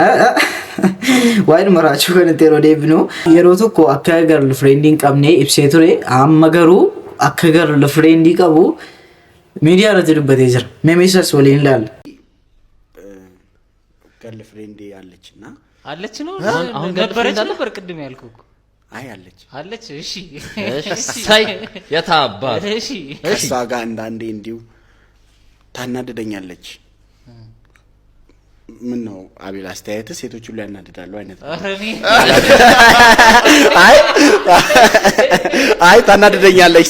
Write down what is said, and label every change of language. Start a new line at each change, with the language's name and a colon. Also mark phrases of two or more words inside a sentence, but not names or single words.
Oromo: Waa'ee maraachuu kanatti yeroo deebinu yeroo tokko akka girlfriendii hin qabne ibsee ture. Amma garuu akka girlfriendii qabu miidiyaa irratti dubbatee jira. Meemeesas waliin ilaalla.
Amharic: girlfriendii አለችና አለች ነው አሁን ነበረች ነበር ቅድም ያልኩህ እኮ አይ አለች እሺ ሳይ የታባት እሺ እሷ ጋር አንዳንዴ እንዲሁ ታናደደኛለች ምን ነው አቤል አስተያየት ሴቶች ሁሉ ያናደዳሉ አይነት አይ ታናደደኛለች